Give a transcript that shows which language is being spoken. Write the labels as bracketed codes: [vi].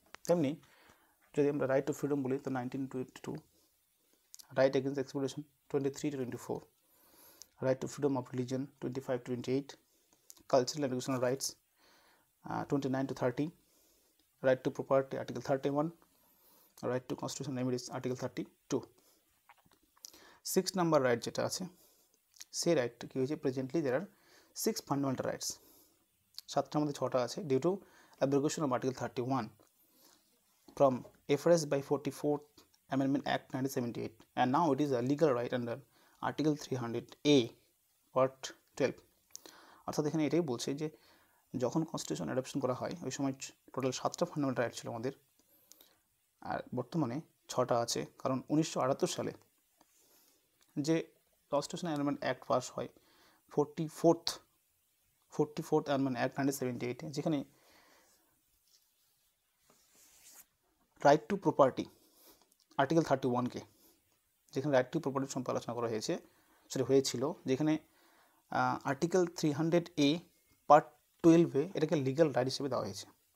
[bn] তেমনি যদি আমরা [en] Right to freedom বলি, তো 19 to 22, right against exploitation 23 to 24, right to freedom of religion 25 to 28, cultural and educational rights 29 to 30, right to property article 31, right to constitutional remedies article 32। [bn] 6 number right যেটা আছে, সেই রাইটটা কী হয়েছে, presently [en] দের আর 6 fundamental rights. [bn] 7টার মধ্যে 6টা আছে [en] Due to abrogation of article 31 from FRS by 44th Amendment Act 1978, and now it is a legal right under Article 300A Part 12. [bn] অর্থাৎ এখানে এটাই বলছে যে যখন কনস্টিটিউশন অ্যাডপশন করা হয় ওই সময় টোটাল 7টা ফান্ডামেন্টাল রাইট ছিল আমাদের, আর বর্তমানে 6টা আছে। কারণ 1978 সালে যে কনস্টিটিউশন অ্যামেন্ডমেন্ট অ্যাক্ট পাস হয়, 44th অ্যামেন্ডমেন্ট অ্যাক্ট 1978, যেখানে রাইট টু প্রপার্টি আর্টিকেল 31-কে, যেখানে রাইট টু প্রপার্টি সম্পর্কে আলোচনা করা হয়েছে, সেটা হয়েছিল যেখানে আর্টিকেল 300A পার্ট 12-এ এটাকে লিগ্যাল রাইট হিসেবে দেওয়া হয়েছে।